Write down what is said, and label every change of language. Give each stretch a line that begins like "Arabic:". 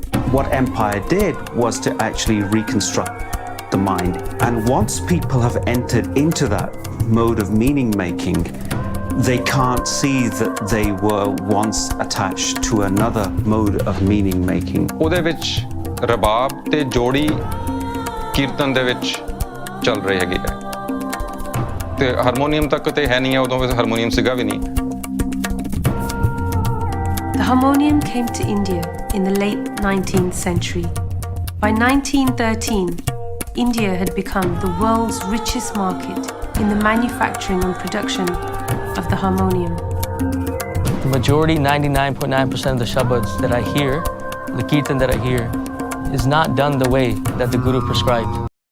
English: What empire did was to actually reconstruct the mind. And once people have entered into that mode of meaning making, they can't see that they were once attached to another mode of meaning making.
Punjabi: ਉਹਦੇ ਵਿੱਚ ਰਬਾਬ ਤੇ ਜੋੜੀ ਕੀਰਤਨ ਦੇ ਵਿੱਚ ਚੱਲ ਰਹੀ ਹੈਗੀ ਹੈ ਤੇ ਹਾਰਮੋਨੀਅਮ ਤੱਕ ਤੇ ਹੈ ਨਹੀਂ ਹੈ ਉਦੋਂ ਵੈਸੇ ਹਾਰਮੋਨੀਅਮ ਸੀਗਾ ਵੀ ਨਹੀਂ.
English: The harmonium came to India in the late 19th century. By 1913, India had become the world's richest market in the manufacturing and production of the harmonium. The majority, 99.9% of the shabads that I hear, the kirtan that I hear, is not done the way that the Guru prescribed.